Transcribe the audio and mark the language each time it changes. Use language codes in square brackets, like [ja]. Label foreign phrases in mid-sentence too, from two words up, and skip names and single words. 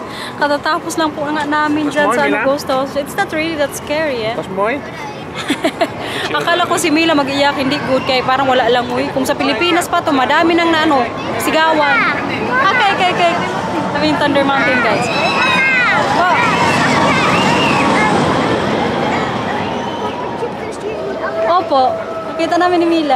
[tl] Katatapos lang po nga namin dyan sa ghost house. [en] It's not really that scary, [tl] eh. [nl] Dat is mooi. [tl] Akala ko si Mila mag-iyak, hindi good kaya parang wala lang, uy. Kung sa Pilipinas pa to, madami nang sigawan. Okay. Kami yung Thunder Mountain, guys. Opo, nakita namin ni Mila.